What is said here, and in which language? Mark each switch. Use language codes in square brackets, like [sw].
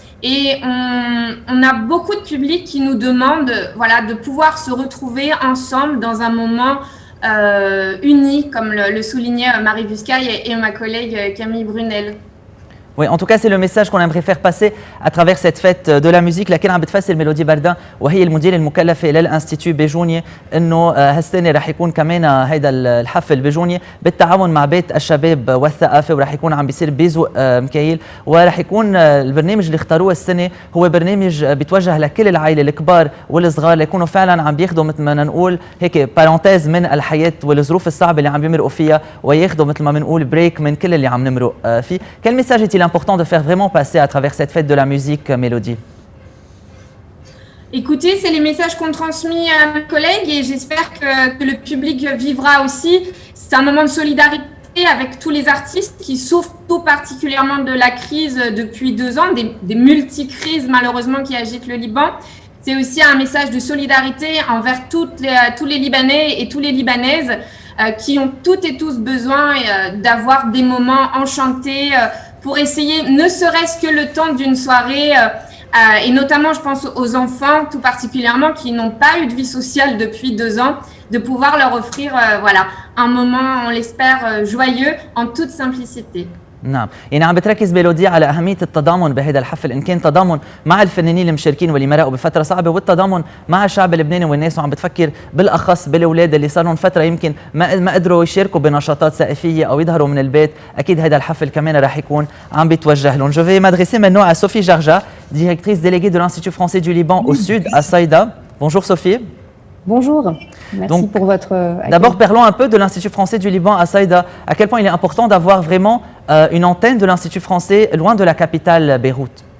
[fr] Et on a beaucoup de public qui nous demandent de pouvoir se retrouver ensemble dans un moment unis, comme le soulignait Marie Buscaille et ma collègue Camille Brunel. Oui, en tout cas, c'est le message qu'on aimerait faire passer à travers cette fête de la musique. [ar] لكن عم بتفسر ميلودي بردان وهي المدير المكلفة للانستيتيو بجونية انه هالسنة رح يكون كمان هيدا الحفل بجونية بالتعاون مع بيت الشباب والثقافة، ورح يكون عم بيصير بيزوق مكايل، ورح يكون البرنامج اللي اختاروه السنة هو برنامج بيتوجه لكل العائلة الكبار والصغار، ليكونوا فعلا عم بياخذوا مثل ما نقول هيك بارونتيز من الحياة والظروف الصعبة اللي عم بيمرقوا فيها، وياخذوا مثل ما بنقول بريك من كل اللي عم نمرق فيه. [fr] Quel message est-il important de faire vraiment passer à travers cette fête de la musique, Mélodie? Écoutez, c'est les messages qu'ont transmis à mes collègues et j'espère que le public vivra aussi. C'est un moment de solidarité avec tous les artistes qui souffrent tout particulièrement de la crise depuis 2 ans, des multi-crises malheureusement qui agitent le Liban. C'est aussi un message de solidarité envers tous les Libanais et toutes les Libanaises qui ont toutes et tous besoin d'avoir des moments enchantés pour essayer, ne serait-ce que le temps d'une soirée, et notamment je pense aux enfants tout particulièrement qui n'ont pas eu de vie sociale depuis 2 ans, de pouvoir leur offrir un moment, on l'espère, joyeux en toute simplicité. [ar] نعم، يعني عم بتركز ميلودي على أهمية التضامن بهذا الحفل، إن كان تضامن مع الفنانين المشاركين واللي مرقوا بفترة صعبة، والتضامن مع الشعب اللبناني والناس، وعم بتفكر بالأخص بالأولاد اللي صار لهم فترة يمكن ما قدروا يشاركوا بنشاطات ثقافية أو يظهروا من البيت، أكيد هذا الحفل كمان رح يكون عم بيتوجه لهم. [fr] Je vais m'adresser maintenant à Sophie Jarja, directrice déléguée de l'Institut français du Liban au sud, à Saïda. Bonjour Sophie. Bonjour, merci pour votre accueil. D'abord, parlons un peu de l'Institut français du Liban à Saïda. À quel point il est important d'avoir vraiment une antenne de l'Institut français loin de la capitale Beyrouth?